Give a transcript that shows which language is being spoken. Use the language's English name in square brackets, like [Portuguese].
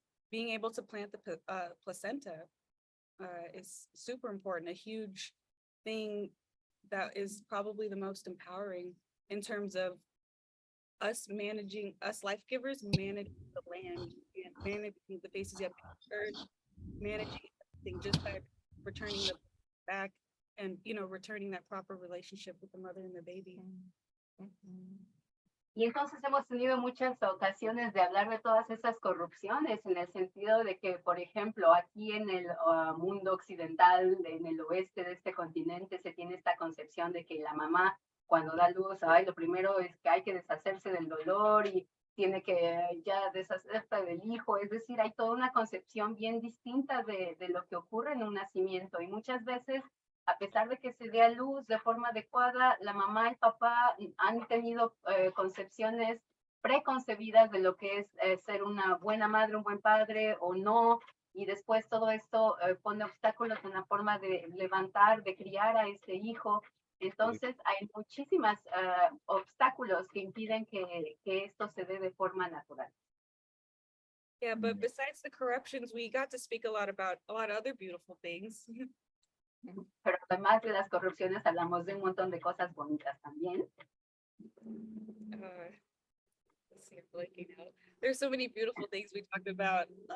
[English] being able to plant the placenta is super important, a huge thing that is probably the most empowering in terms of us life givers managing the land, and managing the faces of the earth, managing everything just by returning the back and, returning that proper relationship with the mother and the baby. [Spanish] Y entonces hemos tenido muchas ocasiones de hablar de todas esas corrupciones en el sentido de que, por ejemplo, aquí en el mundo occidental, en el oeste de este continente, se tiene esta concepción de que la mamá cuando da luz, lo primero es que hay que deshacerse del dolor y tiene que ya deshacerse del hijo. Es decir, hay toda una concepción bien distinta de lo que ocurre en un nacimiento, y muchas veces, a pesar de que se dé a luz de forma adecuada, la mamá y el papá han tenido concepciones preconcebidas de lo que es ser una buena madre, un buen padre o no, y después todo esto pone obstáculos en la forma de levantar, de criar a ese hijo. Entonces hay muchísimos obstáculos que impiden que esto se dé de forma natural. [English] Yeah, but besides the corruptions, we got to speak about a lot of other beautiful things. [Spanish] Pero además de las corrupciones hablamos de un montón de cosas bonitas también. [English] Let's see, I'm blanking out. There's so many beautiful things we talked about.